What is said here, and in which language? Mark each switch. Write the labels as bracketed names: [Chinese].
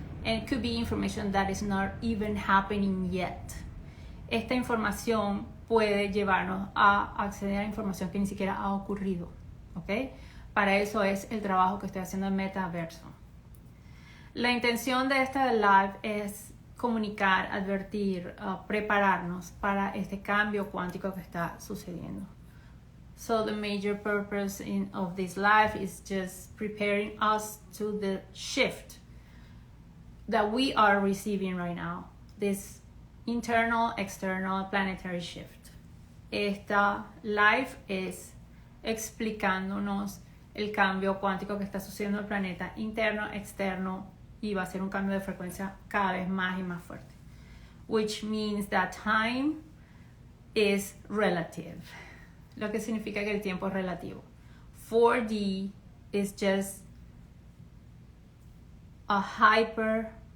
[English] And it could be information that is not even happening yet. [Spanish] Esta información puede llevarnos a acceder a información que ni siquiera ha ocurrido, ¿ok? Para eso es el trabajo que estoy haciendo en Metaverso. La intención de este live es comunicar, advertir, prepararnos para este cambio cuántico que está sucediendo. [English] So the major purpose of this live is just preparing us to the shift that we are receiving right now. This internal, external, planetary shift. [Spanish] Esta live es explicándonos el cambio cuántico que está sucediendo en el planeta, interno, externo, y va a ser un cambio de frecuencia cada vez más y más fuerte. [English] Which means that time is relative. [Spanish] Lo que significa que el tiempo es relativo. [English] 4D is just a hyperlink.